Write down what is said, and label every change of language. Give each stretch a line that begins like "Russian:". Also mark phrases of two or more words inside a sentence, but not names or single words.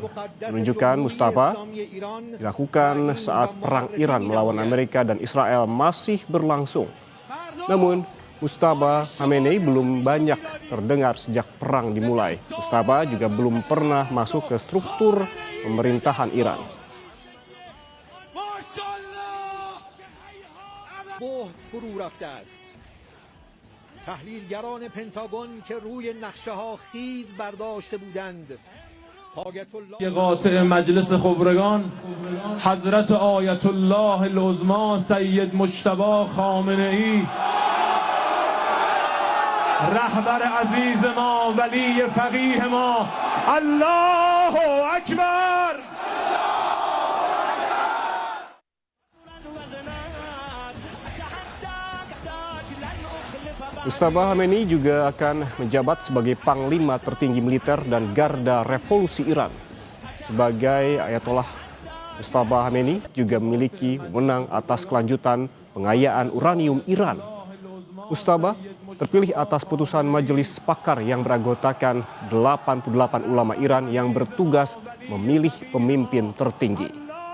Indonesian: Menunjukkan Mujtaba dilakukan saat perang Iran melawan Amerika dan Israel masih berlangsung. Namun, Mujtaba Khamenei belum banyak terdengar sejak perang dimulai. Mujtaba juga belum pernah masuk ke struktur pemerintahan Iran.
Persian: بهت فرو رفته است. تحلیلگران پنتاگون که روی نقشه ها خیز برداشته بودند قاطع مجلس خبرگان حضرت آیت الله العظما سید مجتبی خامنه‌ای رهبر عزیز ما ولی فقیه ما
Arabic: الله اکبر.
Indonesian: Mujtaba Khamenei juga akan menjabat sebagai Panglima tertinggi militer dan Garda Revolusi Iran. Sebagai Ayatollah, Mujtaba Khamenei juga memiliki wewenang atas kelanjutan pengayaan uranium Iran. Mujtaba terpilih atas putusan majelis pakar yang beranggotakan 88 ulama Iran yang bertugas memilih pemimpin tertinggi.